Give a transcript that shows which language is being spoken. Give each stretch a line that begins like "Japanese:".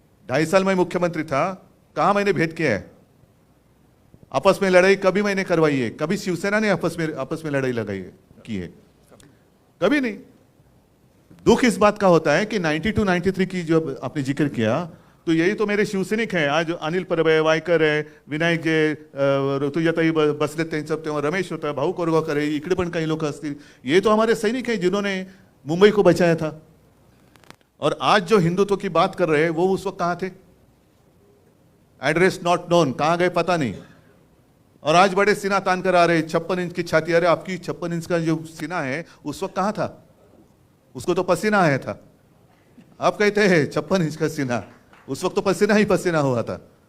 Hindi: 2.5 साल मैं मुख्यमंत्री था, कहां मैंने भेद किया है? आपस में लड़ाई कभी मैंने करवाई है? कभी शिवसेना ने आपस में लड़ाई लगाई है, की है? कभी नहीं। दुख इस बात का होता है कि 92-93 की जो आपने जिक्र किया, तो यही तो मेरे शिवसैनिक हैं।
Marathi: आज अनिल परब है, वायकर है, विनायक जे, ऋतुजाताई बसले त्यांचं तेव्हा रमेश होता, भाऊ कोरगावकर आहे, इकडे पण काही लोक असतील,
Hindi: ये तो हमारे सैनिक हैं जिन्होंने मुंबई को बचाया था। और आज जो हिंदुत्व की बात कर रहे हैं वो उस वक्त कहां थे?
English: address not known,
Hindi: कहां गए पता नहीं। और आज बड़े सीना तान कर आ रहे, 56 इंच की छाती। अरे आपकी 56 इंच का जो सीना है उस वक्त कहां था? उसको तो पसीना आया था। आप कहते हैं 56 इंच का सीना, उस वक्त तो पसीना ही पसीना हुआ था।